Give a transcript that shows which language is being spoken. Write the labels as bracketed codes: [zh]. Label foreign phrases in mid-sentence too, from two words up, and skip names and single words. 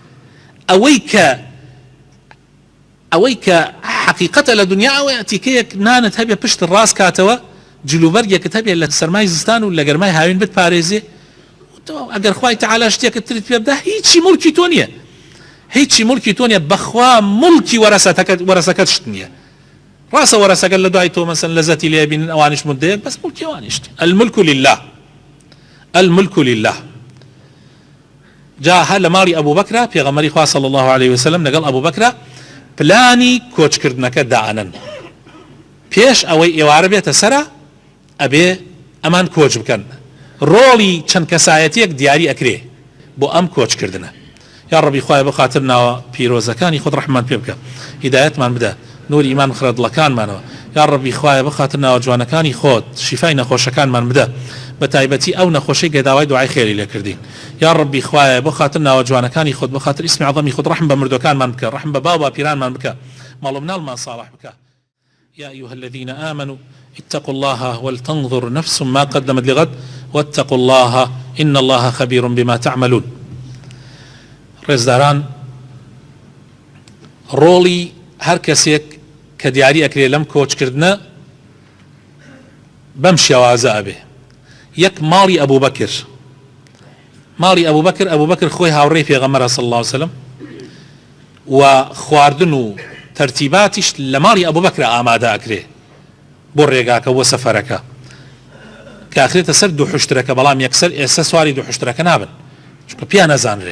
[ckb] ئەوەی کە حقیقەتە لە دنیا ئەوەیە تیکەیەک نانت هەبێ پشت ڕاست کاتەوە، جلوبەرگێکت هەبێ لە سەرمای زستان و لە گەرمای هاوین بتپارێزێ، ئەگەر خوای تەعالا شتێکت تریت پێ بدە هیچی موڵکی تۆ نییە، هیچی موڵکی تۆ نییە، بەخوا موڵکی وەرەسەکەت شت نییە. ڕاستە وەرەسەکەت لە دوای تۆ مەسەن لەزەتی لێ بینن ئەوانش مدەیەک، بەس موڵکی ئەوانیشت. [ar] الملك لله، الملك لله. [ckb] جا هەر لە ماڵی ئەبوو بەکرا پێغەمبەری خوا [ar] صلی الله عليه وسلم [ckb] لەگەڵ ئەبوو بەکرا پلانی کۆچکردنەکە دائەنن، پێش ئەوەی ئێوارە بێتە سەرە ئەبێ ئەمان کۆچ بکەن، ڕۆڵی چەند کەسایەتیەک دیاری ئەکرێ بۆ ئەم کۆچکردنە. یا ڕەبی خوایە بە خاتر ناوە پیرۆزەکانی خۆت ڕەحمان پێ بکە، هیدایەتمان بدە، نوری ئیمان بخرە دڵەکانمانەوە. یا ڕەبی خوایە بە خاتر ناوە جوانەکانی خۆت شیفای نەخۆشەکانمان بدە، بە تایبەتی ئەو نەخۆشەی گەداوای دوعای خێری لێ کردین. یا ڕەبی خوایە بە خاتر ناوە جوانەکانی خۆت، بە خاتر ئیسمی عەظەمی خۆت ڕەحم بە مردوەکانمان بکە، ڕەحم بە باو باپیرانمان بکە، ماڵ و مناڵمان صالح بکە. [ar] يا أيها الذين آمنوا اتقوا الله ولتنظر نفس ما قدمت لغد واتقوا الله إن الله خبير بما تعملون. [ckb] ڕێزداران، ڕۆڵی هەر کەسێک کە دیاری ئەکرێ لەم کۆچکردنە بەم شێوازە ئەبێ. یەک ماڵی ئەبوو بەکر، ماڵی ئەبوو بەکر خۆی هاوڕێی پێغەمبەرە [ar] صلی الله عليه وسلم، [ckb] و خواردن و تەرتیباتیش لە ماڵی ئەبوو بەکر ئامادە ئەکرێ بۆ ڕێگاکە بۆ سەفەرەکە، کە ئەخرێتە سەر دوو حشترەکە، بەڵام یەکسەر ئێستا سواری دوو حشترەکە نابن چونکە پیان نەزانرێ.